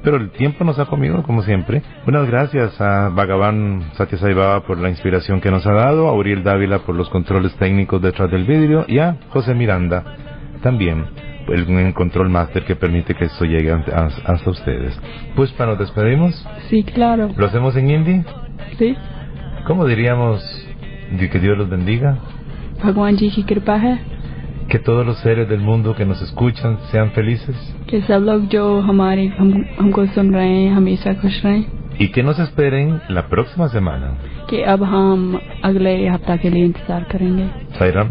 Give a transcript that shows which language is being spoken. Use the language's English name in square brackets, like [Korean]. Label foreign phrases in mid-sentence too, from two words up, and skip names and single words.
[Spanish] Pero el tiempo nos ha comido, como siempre. Buenas gracias a Bhagavan Satya Sai Baba por la inspiración que nos ha dado, a Uriel Dávila por los controles técnicos detrás del vidrio y a José Miranda también el control master que permite que esto llegue hasta ustedes. Pues para nos despedimos. Sí, claro. ¿Lo hacemos en hindi? Sí. ¿Cómo diríamos que Dios los bendiga? [Hindi] भगवान जी की कृपा है. [Spanish] Que todos los seres del mundo que nos escuchan sean felices. [Hindi] Que सब लोग जो हमको सुन रहे हैं हमेशा खुश रहें. [Spanish] Y que nos esperen la próxima semana. [Hindi] Que अब हम अगले हफ्ता के लिए इंतजार करेंगे. [Spanish] Sairam.